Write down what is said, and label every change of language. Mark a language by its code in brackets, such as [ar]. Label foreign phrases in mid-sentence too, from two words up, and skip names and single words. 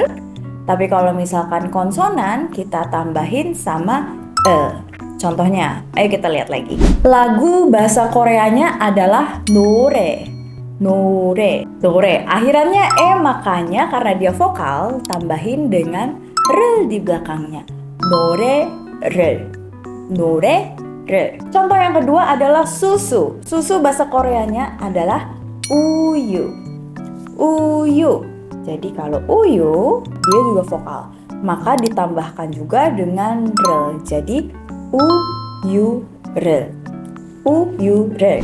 [id] Tapi kalau misalkan konsonan, kita tambahin sama e. Contohnya, ayo kita lihat lagi. Lagu bahasa Koreanya adalah 노래. [ko] 노래. 노래. [id] Akhirannya e, makanya karena dia vokal, tambahin dengan r di belakangnya. [ko] 노래, r. 노래, [id] Contoh yang kedua adalah susu. Susu bahasa Koreanya adalah uyu. Uyu. Jadi kalau uyu, dia juga vokal. Maka ditambahkan juga dengan rel. Jadi [ko] 우유 를. [id] re.